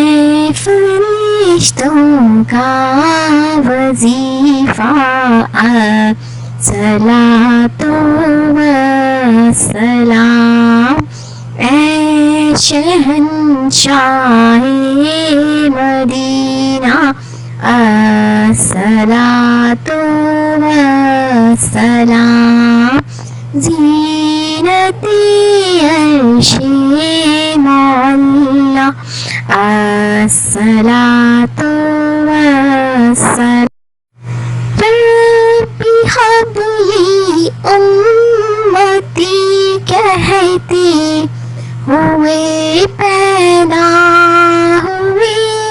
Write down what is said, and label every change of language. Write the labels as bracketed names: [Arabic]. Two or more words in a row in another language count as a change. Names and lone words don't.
[Urdu] فرشتوں کا وظیفہ [Arabic] الصلاۃ-و-السلام [Urdu] اے شہنشاہ مدینہ [Arabic] الصلاۃ-و-السلام [Urdu] زینتِ عرش [Arabic] الصلاۃ-و-السلام رب هب لي أمتي [Urdu] کہتے huway پیدا ہوئے